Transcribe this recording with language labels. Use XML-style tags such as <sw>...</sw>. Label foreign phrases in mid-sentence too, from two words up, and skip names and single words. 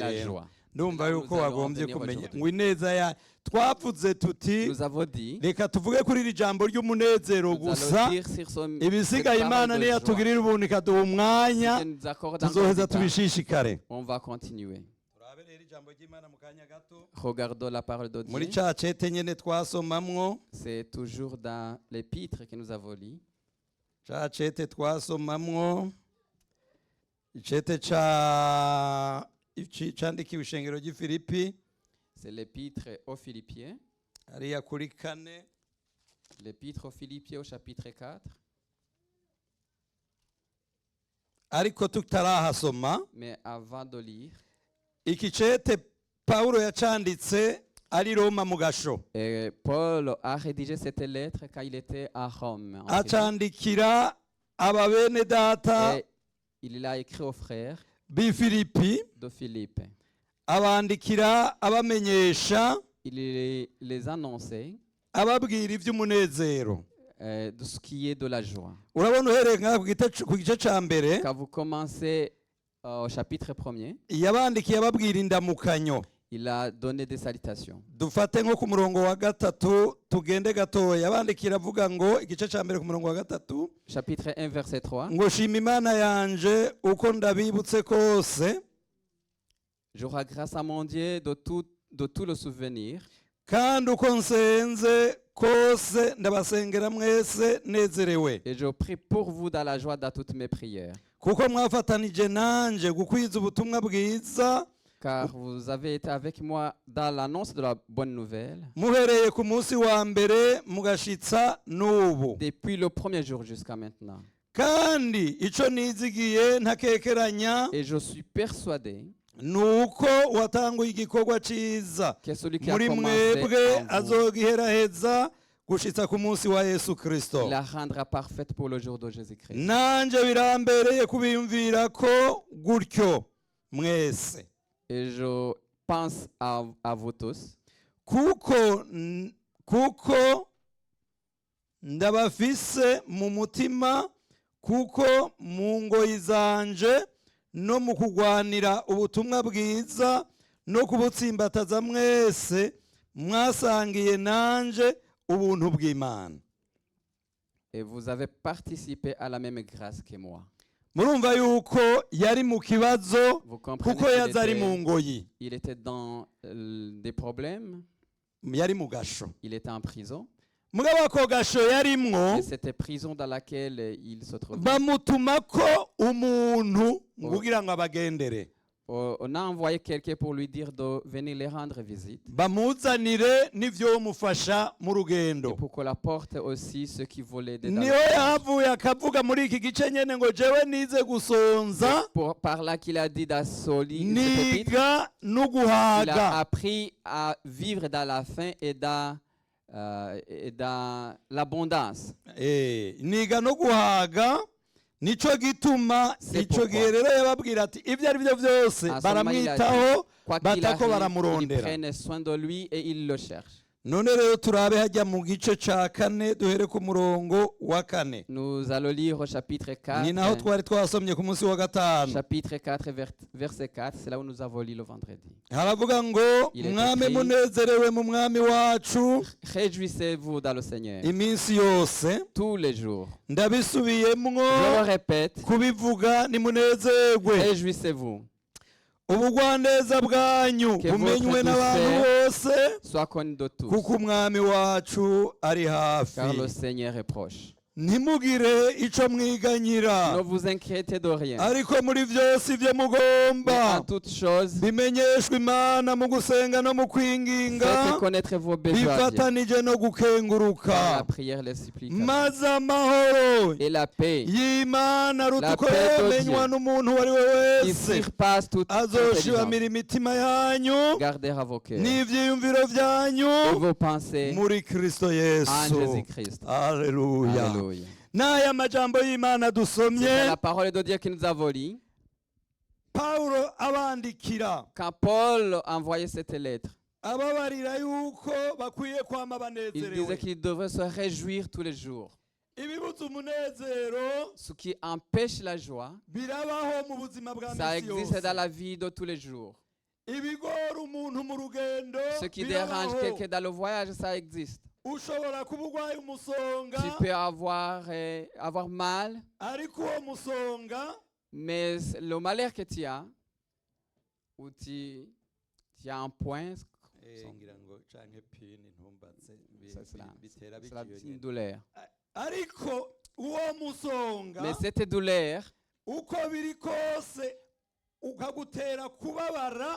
<fr>C'est la</fr> <rn>rero</rn> <fr>joie.</fr> <rn>ndumva</rn> <fr>Là,</fr> <rn>yuko</rn> <fr>nous allons</fr> <rn>wagombye</rn> <fr>venir</fr> <rn>kumenya</rn> <fr>aujourd'hui.</fr> <rn>ngo ineza ya twavuze tuti</rn> <fr>Nous avons dit,</fr> <rn>reka tuvuge kuri iri jambo ry'umunezero</rn> <fr>nous</fr> <rn>gusa</rn> <fr>allons dire sur son</fr> <rn>ibisigaye imana niyo yatugirira ubuntu ikaduha umwanya</rn> <fr>nous accorde encore</fr> <rn>tuzoheza</rn> <fr>du temps.</fr> <rn>tubishishikare</rn> <fr>On va continuer.</fr> <rn>turabe rero ijambo ry'imana mu kanya gato</rn> <fr>Regardons la parole de</fr> <rn>muri</rn> <fr>Dieu.</fr> <rn>ca cete nyene twasomamwo</rn> <fr>C'est toujours dans l'épître que nous avons lu.</fr> <rn>ca cete twasomamwo icete candikiwe ishengero ry'ifilipi</rn> <fr>C'est l'épître aux Philippiens.</fr> <rn>hariya kuri 4.</rn> <fr>L'épître aux Philippiens au chapitre 4.</fr> <rn>ariko tutarahasoma</rn> <fr>Mais avant de lire,</fr> <rn>iki cete pawulo yacanditse ari Roma mu gasho,</rn> <fr>et Paul a rédigé cette lettre quand il était à Rome. en prison.</fr> <rn>acandikira aba bene data</rn> <fr>Et il l'a écrit aux frères</fr> <rn>b'i Filipi,</rn> <fr>de Philippe.</fr> <rn>abandikira abamenyesha,</rn> <fr>Il les annonçait</fr> <rn>ababwira iby'umunezero.</rn> <fr>de ce qui est de la joie.</fr> <rn>Urabona uhereye nka ku gice ca mbere</rn> <fr>Quand vous commencez au chapitre 1er,</fr> <rn>yabandikiye ababwira indamukanyo.</rn> <fr>il a donné des salutations.</fr> <rn>Dufate nko ku murongo wa 3 tugende gatoya, yabandikira avuga ngo igice ca mbere ku murongo wa 3</rn> <fr>Chapitre 1, verset 3.</fr> <rn>ngo shima Imana yanje uko ndabibutse kose,</rn> <fr>Je rends grâce à mon Dieu de tout le souvenir,</fr> <rn>kandi uko nsenze kose ndabasengera mwese nezerewe,</rn> <fr>et je prie pour vous dans la joie dans toutes mes prières,</fr> <rn>kuko mwafatanije nanje gukwiza ubutumwa bwiza</rn> <fr>car vous avez été avec moi dans l'annonce de la bonne nouvelle,</fr> <rn>muhereye ku munsi wa mbere mugashitsa n'ubu.</rn> <fr>depuis le premier jour jusqu'à maintenant.</fr> <rn>Kandi ico nizigiye ntakekeranya</rn> <fr>Et je suis persuadé</fr> <rn>nuko watanguye igikorwa ciza</rn> <fr>que celui qui a</fr> <rn>muri</rn> <fr>commencé</fr> <rn>mwebwe</rn> <fr>en vous,</fr> <rn>azogiheraheza gushitsa ku munsi wa Yesu</rn> <fr>il</fr> <rn>Kristo.</rn> <fr>la rendra parfaite pour le jour de Jésus-Christ.</fr> <rn>Nanje birambereye kubiyumvira ko gutyo mwese,</rn> <fr>Et je pense à vous tous,</fr> <rn>kuko ndabafise mu mutima, kuko mu ngoyi zanje no mu kugwanira ubutumwa bwiza no kubutsimbataza mwese mwasangiye nanje ubuntu bw'Imana.</rn> <fr>et vous avez participé à la même grâce que moi.</fr> <rn>Murumva yuko yari mu kibazo</rn> <fr>Vous comprenez</fr> <rn>kuko yaza ari mu ngoyi,</rn> <fr>il était dans des problèmes,</fr> <rn>yari mu gasho.</rn> <fr>il était en prison,</fr> <rn>Mugabo ako gasho yarimwo</rn> <fr>et cette prison dans laquelle il se trouvait.</fr> <rn>bamutumako umuntu kugira ngo abagendere,</rn> <fr>On a envoyé quelqu'un pour lui dire de venir les rendre visite,</fr> <rn>bamuzanire n'ivyo mufasha mu</rn> <fr>et</fr> <rn>rugendo.</rn> <fr>pour qu'on apporte aussi ceux qui voulaient aider dans</fr> <rn>Niho</rn> <fr>le voyage.</fr> <rn>yahavuye akavuga muri iki gice nyene ngo jewe nize gusonza,</rn> <fr>Par là qu'il a dit dans ce épître,</fr> <rn>niga</rn> <fr>il a</fr> <rn>n'uguhaga.</rn> <fr>appris à vivre dans la faim et dans l'abondance.</fr> <rn>Niga no guhaga, nico gituma</rn> <fr>C'est</fr> <rn>ico</rn> <fr>pourquoi.</fr> <rn>gihe rero yababwira ati ibyo ari byo byose</rn> <fr>À ce moment, il a dit,</fr> <rn>baramwitaho</rn> <fr>quoi qu'il</fr> <rn>batako</rn> <fr>arrive, ils</fr> <rn>baramurondera.</rn> <fr>prennent soin de lui et ils le cherchent.</fr> <rn>None rero turabe hajya mu gice ca 4 duhere ku murongo wa 4.</rn> <fr>Nous allons lire au chapitre 4.</fr> <rn>Ni naho twari twasomye ku munsi wa 5.</rn> <fr>Chapitre 4, verset 4, c'est là où nous avons lu le vendredi.</fr> <rn>Haravuga ngo</rn> <fr>Il est</fr> <rn>mwame</rn> <fr>écrit,</fr> <rn>munezerewe mu mwami wacu</rn> <fr>Réjouissez-vous dans le Seigneur</fr> <rn>iminsi yose.</rn> <fr>tous les jours.</fr> <rn>Ndabisubiyemwo</rn> <fr>Je le répète,</fr> <rn>kubivuga nimunezerwe.</rn> <fr>réjouissez-vous.</fr> <rn>Ubugwaneza bwanyu</rn> <fr>Que</fr> <rn>bumenywe</rn> <fr>votre</fr> <rn>n'abantu bose,</rn> <fr>Sois connu de tous,</fr> <rn>kuko umwami wacu ari hafi.</rn> <fr>car le Seigneur est proche.</fr> <rn>Ntimugire ico mwiganyira,</rn> <fr>Ne vous inquiétez de rien,</fr> <rn>ariko muri byose ibyo</rn> <fr>mais</fr> <rn>mugomba</rn> <fr>en toutes choses,</fr> <rn>bimenyeshwa Imana mu gusenga no mu kwinginga,</rn> <fr>faites connaître vos besoins à Dieu,</fr> <rn>bifatanije no</rn> <fr>par la</fr> <rn>gukenguruka,</rn> <fr>prière, les supplications.</fr> <rn>maze amahoro</rn> <fr>Et la paix</fr> <rn>y'Imana aruta uko</rn> <fr>paix de</fr> <rn>yemenywa</rn> <fr>Dieu,</fr> <rn>n'umuntu uwo ari we</rn> <fr>qui</fr> <rn>wese,</rn> <fr>surpasse toute intelligence,</fr> <rn>azoshibamira imitima yanyu</rn> <fr>gardera vos cœurs</fr> <rn>n'ivyiyumviro</rn> <fr>et</fr> <rn>vyanyu</rn> <fr>vos pensées</fr> <rn>muri Kristo</rn> <fr>en</fr> <rn>Yesu.</rn> <fr>Jésus-Christ.</fr> <rn>Haleluya.</rn> <fr>Alléluia.</fr> <rn>N'aya majambo y'Imana</rn> <fr>C'est</fr> <rn>dusomye</rn> <fr>la parole de Dieu que nous avons lue.</fr> <rn>Paulo abandikira</rn> <fr>Quand Paul envoyait cette lettre,</fr> <rn>ababarira yuko bakwiye kwama</rn> <fr>il disait</fr> <rn>banezerewe.</rn> <fr>qu'il devrait se réjouir tous les jours.</fr> <rn>Ibibuza umunezero</rn> <fr>Ce qui empêche la joie,</fr> <rn>birabaho mu buzima bwa</rn> <fr>ça</fr> <rn>misi</rn> <fr>existe</fr> <rn>yose.</rn> <fr>dans la vie de tous les jours.</fr> <rn>Ibigora umuntu mu rugendo</rn> <fr>Ce qui dérange</fr> <rn>birabaho.</rn> <fr>quelqu'un dans le voyage, ça existe.</fr> <rn>Ushobora kuba urwaye umusonga,</rn> <fr>Tu peux avoir mal,</fr> <rn>ariko uwo musonga</rn> <fr>mais le malheur que tu as, où tu as un point, c'est une douleur.</fr> <rn>ariko uwo musonga</rn> <fr>Mais cette douleur,</fr> <rn>uko biri kose ukagutera kubabara</rn>